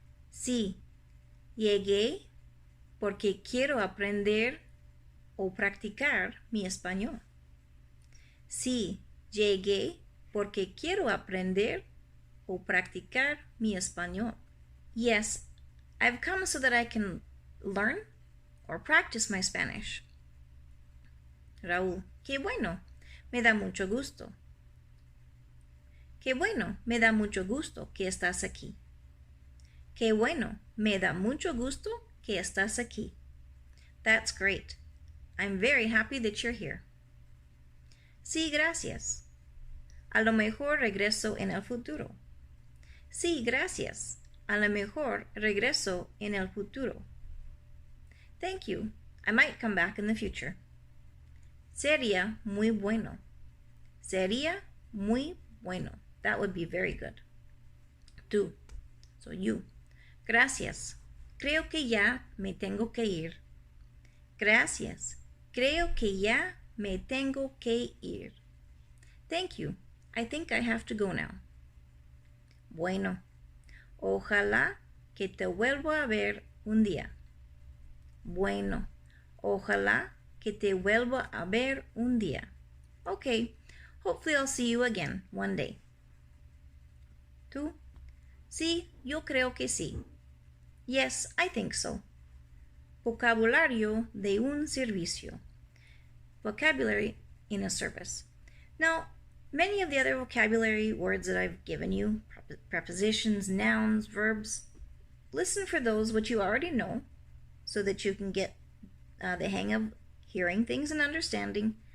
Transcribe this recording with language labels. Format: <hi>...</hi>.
<es>Sí, llegué porque quiero aprender o practicar mi español. Sí, llegué porque quiero aprender o practicar mi español.</es> <en>Yes, I've come so that I can learn or practice my Spanish.</en> <es>Raúl, qué bueno, me da mucho gusto. Qué bueno, me da mucho gusto que estás aquí. Qué bueno, me da mucho gusto que estás aquí.</es> <en>That's great. I'm very happy that you're here.</en> <es>Sí, gracias. A lo mejor regreso en el futuro. Sí, gracias. A lo mejor regreso en el futuro.</es> <en>Thank you. I might come back in the future.</en> <es>Sería muy bueno. Sería muy bueno.</es> <en>That would be very good.</en> <es>Tú.</es> <en>So you.</en> <es>Gracias. Creo que ya me tengo que ir. Gracias. Creo que ya me tengo que ir.</es> <en>Thank you. I think I have to go now. Bueno.</en> <es>Ojalá que te vuelva a ver un día. Bueno. Ojalá que te vuelva a ver un día.</es> <en>Okay. Hopefully I'll see you again one day.</en> <es>¿Tú? Sí, yo creo que sí.</es> <en>Yes, I think so.</en> <es>Vocabulario de un servicio.</es> <en>Vocabulary in a service. Now, many of the other vocabulary words that I've given you, prepositions, nouns, verbs, listen for those which you already know so that you can get the hang of hearing things and understanding.</en>